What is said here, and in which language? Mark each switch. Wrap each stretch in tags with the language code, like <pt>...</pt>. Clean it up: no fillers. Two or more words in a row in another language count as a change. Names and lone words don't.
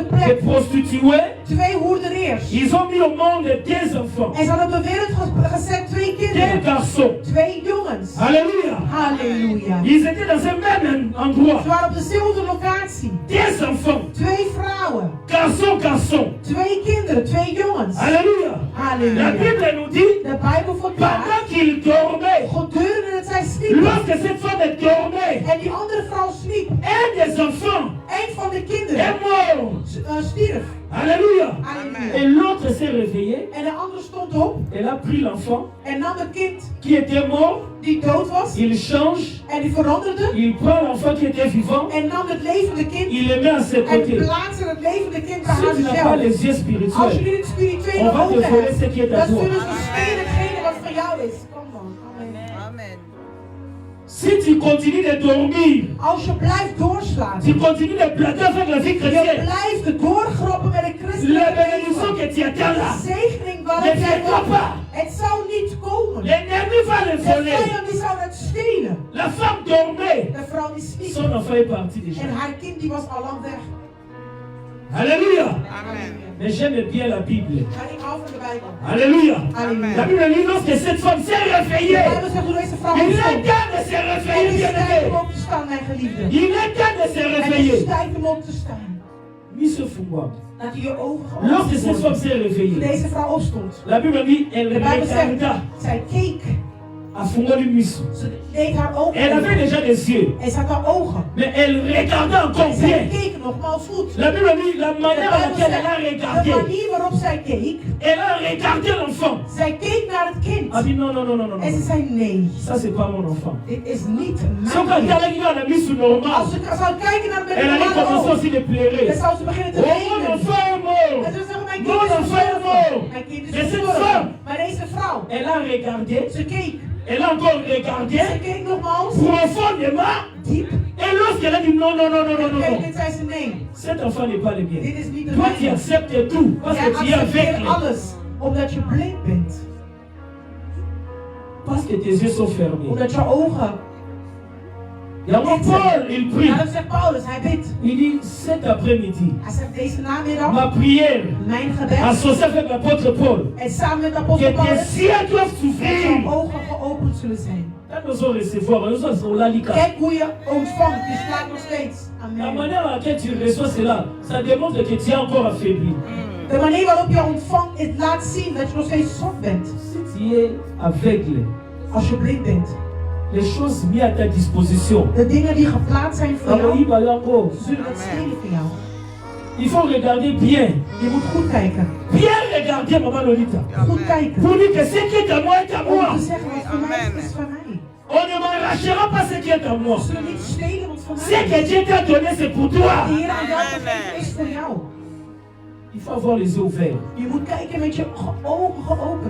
<fr>Des</fr> <nl>plek.</nl> <fr>prostituées,</fr> <nl>2 hoerderiers.</nl> <fr>ils ont mis au monde 2 enfants,</fr> <nl>En ze hadden op de wereld gezet 2 2 kinderen.</nl> <fr>garçons.</fr> <nl>2 jongens.</nl> <fr>Alléluia.</fr> <nl>Halleluja.</nl> <fr>Ils étaient dans un même endroit.</fr> <nl>Ze waren op dezelfde locatie.</nl> <fr>2 enfants,</fr> <nl>2 vrouwen.</nl> <fr>garçon.</fr> <nl>2 kinderen. 2 jongens.</nl> <fr>Alléluia. La</fr> <nl>Halleluja.</nl> <fr>Bible nous dit,</fr> <nl>De Bijbel verklaart.</nl> <fr>pendant qu'ils dormaient,</fr> <nl>Gedurende dat zij sliepen.</nl> <fr>lorsque cette femme dormait,</fr> <nl>En die andere vrouw sliep.</nl> <fr>un des enfants</fr> <nl>Een van de</nl> <fr>est</fr> <nl>kinderen</nl> <fr>mort.</fr> <nl>stierf.</nl> <fr>Alléluia.</fr> <nl>Halleluja.</nl> <fr>Et l'autre s'est réveillé.</fr> <nl>En de andere stond op</nl> <fr>Elle a pris l'enfant</fr> <nl>en nam het kind</nl> <fr>qui était mort.</fr> <nl>die dood was.</nl> <fr>Il change.</fr> <nl>En die veranderde.</nl> <fr>Il prend l'enfant qui était vivant.</fr> <nl>En nam het levende kind.</nl> <fr>Il le met à ses</fr> <nl>En</nl> <fr>côtés.</fr> <nl>plaatste het levende kind bij</nl> <fr>Si tu n'as pas</fr> <nl>haarzelf.</nl> <fr>les yeux</fr> <nl>Als</nl> <fr>spirituels,</fr> <nl>jullie het spirituele</nl> <fr>on va te</fr> <nl>ogen</nl> <fr>voler</fr> <nl>hebt,</nl> <fr>ce qui est à</fr> <nl>dan</nl> <fr>toi.</fr> <nl>zullen ze stelen hetgene wat van jou is. Kom dan.</nl> <fr>Amen. Amen. Si tu continues de dormir,</fr> <nl>Als je blijft doorslaan.</nl> <fr>tu continues de blaguer avec la vie</fr> <nl>Je</nl> <fr>chrétienne,</fr> <nl>blijft doorgrappen met een</nl> <fr>la</fr> <nl>christelijke</nl> <fr>bénédiction</fr> <nl>leven.</nl> <fr>que tu attends là,</fr> <nl>De zegening waarop</nl> <fr>ne</fr> <nl>jij</nl> <fr>viendra</fr> <nl>wacht.</nl> <fr>pas.</fr> <nl>Het zal niet komen.</nl> <fr>L'ennemi va le</fr> <nl>De</nl> <fr>voler.</fr> <nl>vijand die zou het stelen.</nl> <fr>La femme dormait.</fr> <nl>De vrouw die sliep.</nl> <fr>Son enfant est parti déjà.</fr> <nl>En haar kind die was al lang weg.</nl> <fr>Alléluia. Amen. Mais j'aime bien la Bible.</fr> <nl>Maar ik hou van de Bijbel.</nl> <fr>Alléluia.</fr> <nl>Halleluja.</nl> <fr>La Bible dit lorsque cette femme s'est</fr> <nl>De</nl> <fr>réveillée,</fr> <nl>Bijbel zegt hoe deze vrouw</nl> <fr>il est</fr> <nl>opstond.</nl> <fr>temps de se</fr> <nl>Het</nl> <fr>réveiller,</fr> <nl>is tijd</nl> <fr>bien-aimé.</fr> <nl>om op te staan, mijn geliefde.</nl> <fr>Il est temps de se</fr> <nl>Het is</nl> <fr>réveiller.</fr> <nl>tijd om op te staan.</nl> <ln>Mise fumba.</ln> <nl>Dat je je ogen</nl> <fr>Lorsque</fr> <nl>geopend</nl> <fr>cette femme</fr> <nl>worden.</nl> <fr>s'est</fr> <nl>Toen</nl> <fr>réveillée,</fr> <nl>deze vrouw opstond.</nl> <fr>la Bible dit, elle</fr> <nl>De Bijbel zegt,</nl> <fr>regarda</fr> <nl>zij keek.</nl> <ln>à fungoli miso.</ln> <nl>Ze deed haar ogen</nl> <fr>Elle avait</fr> <nl>open.</nl> <fr>déjà des yeux,</fr> <nl>En ze had haar ogen.</nl> <fr>mais elle regardait encore</fr> <nl>Zij</nl> <fr>bien.</fr> <nl>keek nogmaals goed.</nl> <fr>La Bible dit, la</fr> <nl>De</nl> <fr>manière à</fr> <nl>Bijbel</nl> <fr>laquelle elle a</fr> <nl>zegt, de</nl> <fr>regardé,</fr> <nl>manier waarop zij keek.</nl> <fr>elle a regardé l'enfant.</fr> <nl>Zij keek naar het kind.</nl> <fr>Elle a dit non, non, non, non, non,</fr> <nl>En ze</nl> <fr>non.</fr> <nl>zei nee.</nl> <fr>Ça c'est pas mon enfant.</fr> <nl>Dit is niet</nl> <fr>So quand</fr> <nl>mijn</nl> <fr>elle</fr> <nl>kind.</nl> <fr>a dit, on a mis sous normal,</fr> <nl>Als ze zou kijken naar</nl> <fr>elle a dit</fr> <nl>normale</nl> <fr>commencer</fr> <nl>ogen.</nl> <fr>aussi de</fr> <nl>Dan</nl> <fr>pleurer.</fr> <nl>zou ze beginnen te</nl> <fr>Oh, mon</fr> <nl>wenen.</nl> <fr>enfant est mort.</fr> <nl>En ze zeggen, mijn</nl> <fr>Mon</fr> <nl>kind is</nl> <fr>enfant est</fr> <nl>gestorven.</nl> <fr>mort.</fr> <nl>Mijn kind is</nl> <fr>Mais cette</fr> <nl>gestorven.</nl> <fr>femme,</fr> <nl>Maar deze vrouw,</nl> <fr>elle a regardé,</fr> <nl>ze keek.</nl> <fr>elle a encore regardé</fr> <nl>Ze keek nogmaals.</nl> <fr>profondément.</fr> <nl>Diep.</nl> <fr>Et lorsqu'elle a dit non, non, non, non, non, non,</fr> <nl>En</nl> <fr>non,</fr> <nl>dit zei ze nee.</nl> <fr>cet enfant n'est pas le</fr> <nl>Dit</nl> <fr>mien.</fr> <nl>is niet de</nl> <fr>Toi, tu</fr> <nl>mijne.</nl> <fr>acceptes tout parce</fr> <nl>Jij</nl> <fr>que tu es</fr> <nl>accepteert</nl> <fr>aveugle.</fr> <nl>alles. Omdat je blind bent.</nl> <fr>Parce que tes yeux sont fermés.</fr> <nl>Omdat je ogen.</nl> <fr>Et alors Paul, il prie.</fr> <nl>Ja, dat zegt Paulus. Hij bidt.</nl> <fr>Il dit cet après-midi,</fr> <nl>Hij zegt deze namiddag.</nl> <fr>ma prière,</fr> <nl>Mijn gebed.</nl> <fr>associée avec l'apôtre Paul,</fr> <nl>En samen met</nl> <fr>que</fr> <nl>apostel</nl> <fr>tes</fr> <nl>Paulus.</nl> <fr>yeux doivent</fr> <nl>Dat</nl> <fr>s'ouvrir.</fr> <nl>jouw ogen geopend zullen zijn.</nl> <fr>Quand nous allons recevoir, nous allons l'alika.</fr> <nl>Kijk hoe je ontvangt. Je slaat nog steeds.</nl> <fr>La Amen. manière à laquelle tu reçois cela, ça démontre que tu es encore affaibli.</fr> <nl>De manier waarop je ontvangt, het laat zien dat je nog steeds zwak bent.</nl> <fr>Si tu es aveugle,</fr> <nl>Als je blind bent.</nl> <fr>les choses mises à ta disposition,</fr> <nl>De dingen die geplaatst zijn voor jou, zullen het stelen voor jou.</nl> <fr>il faut regarder bien.</fr> <nl>Je moet goed kijken.</nl> <fr>Bien regarder, maman Lolita.</fr> <nl>Goed kijken.</nl> <fr>Pour dire que ce qui est à moi est à</fr> <nl>Om</nl> <fr>moi.</fr> <nl>te zeggen wat voor mij is van mij.</nl> <fr>On ne m'arrachera pas ce qui est à moi.</fr> <nl>We zullen niet stelen wat van</nl> <fr>Ce</fr> <nl>mij</nl> <fr>que</fr> <nl>is.</nl> <fr>Dieu t'a donné, c'est pour toi.</fr> <nl>De Heer aan jou gegeven is voor jou.</nl> <fr>Il faut avoir les yeux ouverts.</fr> <nl>Je moet kijken met je ogen geopend.</nl>